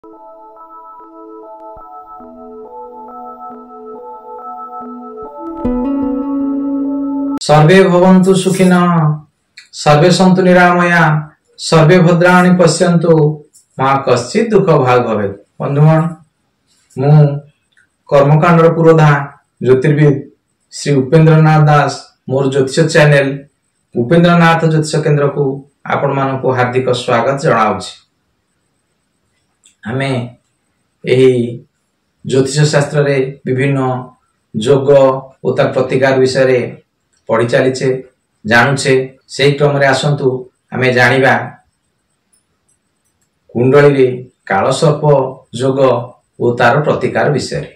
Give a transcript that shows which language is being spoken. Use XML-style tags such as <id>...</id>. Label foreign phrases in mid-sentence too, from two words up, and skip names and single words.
<sa>सर्वे भवन्तु सुखिनः सर्वे सन्तु निरामया सर्वे भद्राणि पश्यन्तु मा कश्चित् दुःख भाग भवेत्।</sa> <or>ବନ୍ଧୁଗଣ ମୁଁ କର୍ମକାଣ୍ଡର ପୁରୋଧା ଜ୍ୟୋତିର୍ବିଦ ଶ୍ରୀ ଉପେନ୍ଦ୍ରନାଥ ଦାସ ମୋର ଜ୍ୟୋତିଷ ଚ୍ୟାନେଲ ଉପେନ୍ଦ୍ରନାଥ ଜ୍ୟୋତିଷ କେନ୍ଦ୍ର କୁ ଆପଣ ମାନଙ୍କ ହାର୍ଦ୍ଦିକ ସ୍ୱାଗତ ଜଣାଉଛି। ଆମେ ଏହି ଜ୍ୟୋତିଷ ଶାସ୍ତ୍ର ରେ ବିଭିନ୍ନ ଯୋଗ ଔର ତାର ପ୍ରତିକାର ବିଷୟ ରେ ପଢ଼ି ଚାଲିଛେ ଜାଣୁଛେ ସେ କ୍ରମ ରେ ଆସନ୍ତୁ ଆମେ ଜାଣିବା କୁଣ୍ଡଳୀ ରେ କାଳସର୍ପ ଯୋଗ ଔର ତାର ପ୍ରତିକାର ବିଷୟ ରେ।</or>